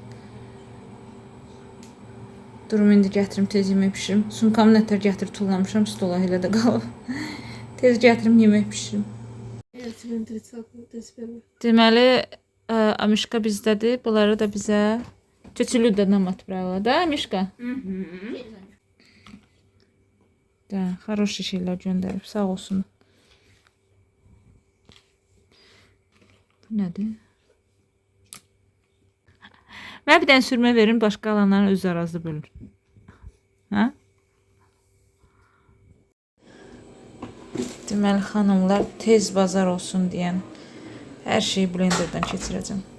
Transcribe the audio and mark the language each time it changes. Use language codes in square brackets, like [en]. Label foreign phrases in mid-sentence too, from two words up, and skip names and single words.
[az] Durum indi gətirim, tez yemək pişirim. Sumkamı nətər gətirib tullamışam, stola elə də qalıb. Tez gətirim, yemək pişirim. Deməli, Amişka bizdədir. Bunları da bizə Tütülü [ru] нам отправила, да, [az] Мишка? [ru] Да, хороший [az] şeyler gönderib, sağ olsun. Bu nədir? Mən bir dənə sürmə verin, başqa alanların öz arazı bölür. Hə? Deməli, xanımlar, tez bazar olsun deyən hər şeyi blenderdən keçirəcəm.